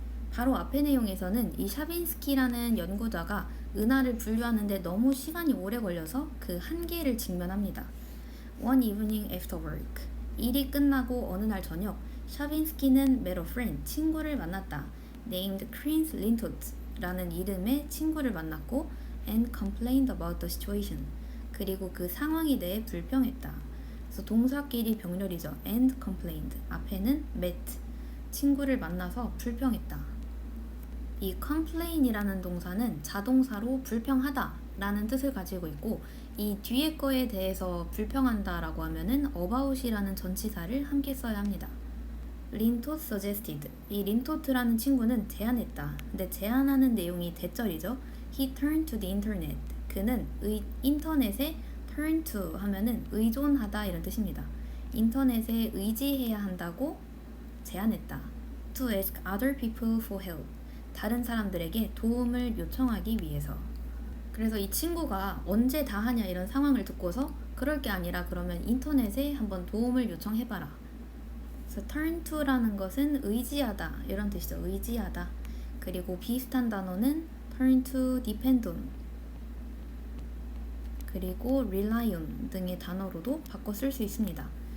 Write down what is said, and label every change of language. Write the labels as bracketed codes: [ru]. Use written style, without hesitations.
[ko] 바로 앞의 내용에서는 이 샤빈스키라는 연구자가 은하를 분류하는데 너무 시간이 오래 걸려서 그 한계를 직면합니다. [en] One evening after work. [ko] 일이 끝나고 어느 날 저녁, 샤빈스키는 [en] met a friend, [ko] 친구를 만났다. [en] named Chris Lintott [ko] 라는 이름의 친구를 만났고 [en] and complained about the situation. [ko] 그리고 그 상황에 대해 불평했다. 그래서 동사끼리 병렬이죠. [en] and complained. [ko] 앞에는 met, 친구를 만나서 불평했다. 이 complain이라는 동사는 자동사로 불평하다 라는 뜻을 가지고 있고 이 뒤에 거에 대해서 불평한다 라고 하면은 about이라는 전치사를 함께 써야 합니다. 린토트 suggested. 이 린토트라는 친구는 제안했다. 근데 제안하는 내용이 대절이죠. [en] He turned to the internet. [ko] 그는 인터넷에 turn to 하면은 의존하다 이런 뜻입니다. 인터넷에 의지해야 한다고 제안했다. [en] To ask other people for help. [ko] 다른 사람들에게 도움을 요청하기 위해서. 그래서 이 친구가 언제 다 하냐 이런 상황을 듣고서 그럴 게 아니라 그러면 인터넷에 한번 도움을 요청해봐라. 그래서 turn to라는 것은 의지하다 이런 뜻이죠. 의지하다. 그리고 비슷한 단어는 turn to depend on 그리고 rely on 등의 단어로도 바꿔 쓸 수 있습니다.